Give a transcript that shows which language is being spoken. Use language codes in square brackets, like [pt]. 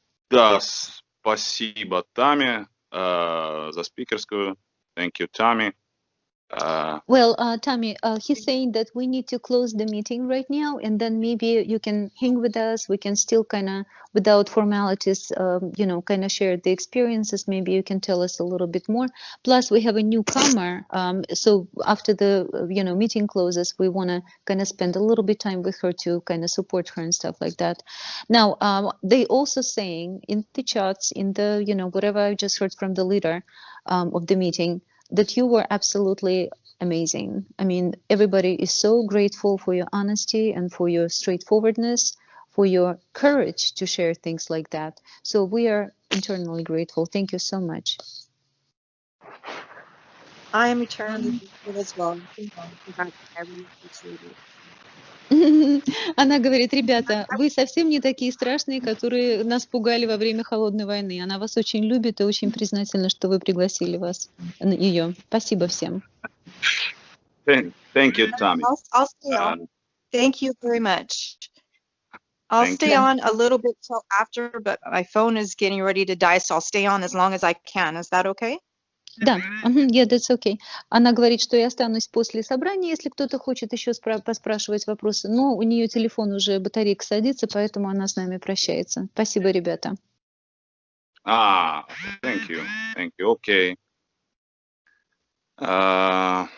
[ru] Да, спасибо, Тамми, за спикерскую. [en] Thank you, Tammy. Well, Tammy, he's saying that we need to close the meeting right now, and then maybe you can hang with us. We can still kind of, without formalities, kind of share the experiences. Maybe you can tell us a little bit more. Plus, we have a newcomer. So after the, meeting closes, we want to kind of spend a little bit time with her to kind of support her and stuff like that. Now, they also saying in the chats, in the, whatever I just heard from the leader of the meeting, that you were absolutely amazing. I mean, everybody is so grateful for your honesty and for your straightforwardness, for your courage to share things like that. So we are internally grateful. Thank you so much. I am eternally grateful as well. I really appreciate it. [ru] Она говорит, ребята, вы совсем не такие страшные, которые нас пугали во время холодной войны. Она вас очень любит и очень признательна, что вы пригласили ее. Спасибо всем. [en] Thank you, Tammy. I'll stay on. Thank you very much. I'll stay on a little bit till after, but my phone is getting ready to die, so I'll stay on as long as I can. Is that okay? Да, yeah, that's okay. [ru] Она говорит, что я останусь после собрания, если кто-то хочет еще поспрашивать вопросы, но у нее телефон уже, батарейка садится, поэтому она с нами прощается. Спасибо, ребята. [en] Thank you, okay.